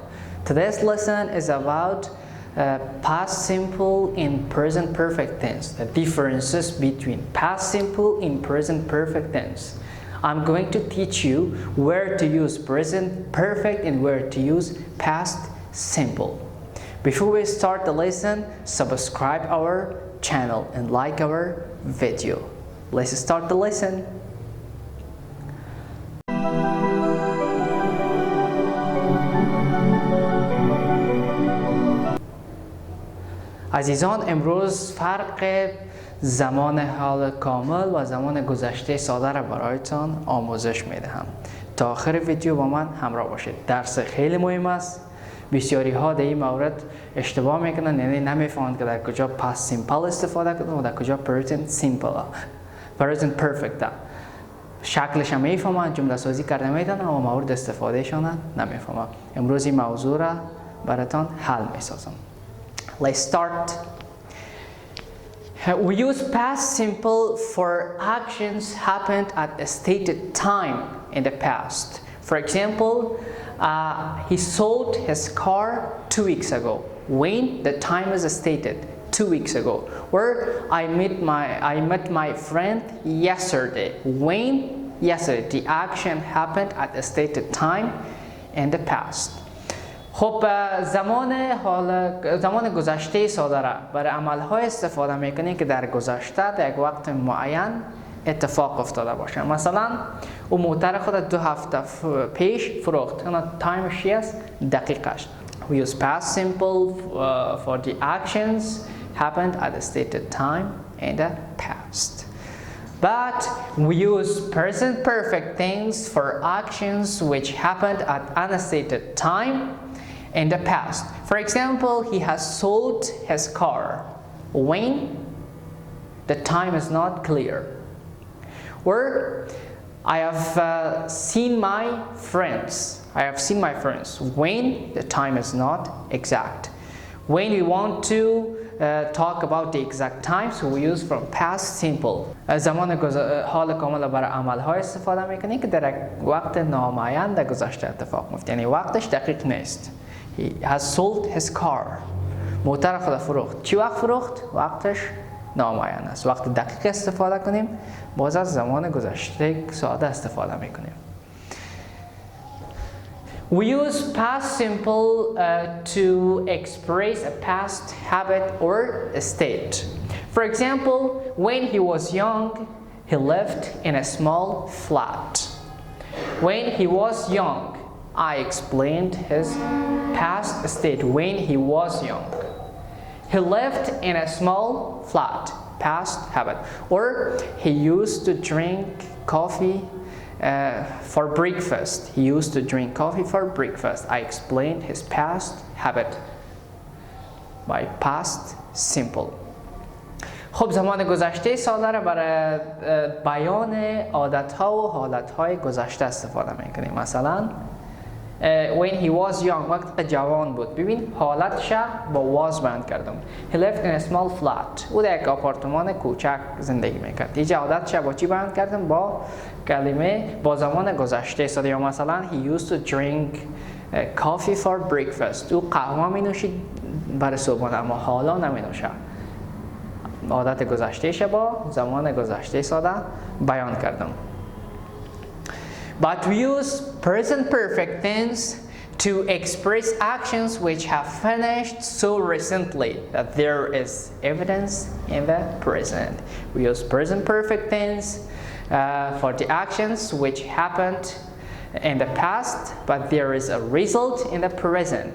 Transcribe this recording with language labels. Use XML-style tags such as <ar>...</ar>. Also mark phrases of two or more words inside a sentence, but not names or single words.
<en>Today's lesson is about past simple and present perfect tense, the differences between past simple and present perfect tense. I'm going to teach you where to use present perfect and where to use past simple. Before we start the lesson, subscribe our channel and like our video. Let's start the lesson.</en> <fa>عزیزان، امروز فرق زمان حال کامل و زمان گذشته ساده را برایتان آموزش میدهم. تا آخر ویدیو با من همراه باشید. درس خیلی مهم است. بسیاری ها در این مورد اشتباه میکنن، یعنی نمیفهمند که در کجا</fa> <en>past simple</en> <fa>استفاده کنند و در کجا</fa> <en>present simple present perfect.</en> <fa>شکلش هم میفهمند، جمله سازی کرده میدن اما مورد استفاده شان نمیفهمند. امروز این موضوع را براتان حل میسازم.</fa> <en>Let's start. We use past simple for actions happened at a stated time in the past. For example, he sold his car 2 weeks ago. When the time is stated 2 weeks ago. Or I met my friend yesterday. When? Yesterday. The action happened at a stated time in the past.</en> <fa>خب زمان گذشته ساده را برای عملهای استفاده میکنیم که در گذشته در یک وقت معین اتفاق افتاده باشه. مثلا او موتر خود 2 هفته پیش فروخت. اون تایمش است، دقیقش.</fa> <en>We use past simple for the actions happened at a stated time in the past. But we use present perfect things for actions which happened at unstated time in the past. For example, he has sold his car. When? The time is not clear. Or I have seen my friends. I have seen my friends. When? The time is not exact. When we want to talk about the exact time, so we use from past simple.</en> <fa>زمان حال کامل برای عملهای استفاده میکنیم که در وقت نامعین در گذشته اتفاق میفته، یعنی وقتش دقیق نیست. He has sold his car. موتر خود فروخت. چی وقت فروخت؟ وقتش نامعین است. وقت دقیق استفاده کنیم، باز از زمان گذشته ساده استفاده میکنیم.</fa> <en>We use past simple to express a past habit or a state. For example, when he was young, he lived in a small flat. When he was young, I explained his past state when he was young. He lived in a small flat, past habit. Or he used to drink coffee for breakfast. He used to drink coffee for breakfast. I explained his past habit by past simple.</en> <fa>خب زمان گذشته ساده را برای بیان عادت‌ها و حالت‌های گذشته استفاده می‌کنیم.</fa> <en>مثلا when he was young،</en> <fa>وقتی جوان بود. ببین حالتش با was بیان کردم.</fa> <en>He lived in a small flat.</en> <fa>او در یک آپارتمان کوچک زندگی میکرد. اینجا عادتش با چی بیان کردم؟ با کلمه با زمان گذشته ساده. یا مثلا</fa> <en>he used to drink coffee for breakfast.</en> <fa>او قهوه می نوشید برای صبحانه اما حالا نمی نوشه. عادت گذشتهش با زمان گذشته ساده بیان کردم.</fa> <en>But we use present perfect tense to express actions which have finished so recently that there is evidence in the present. We use present perfect tense for the actions which happened in the past, but there is a result in the present.</en>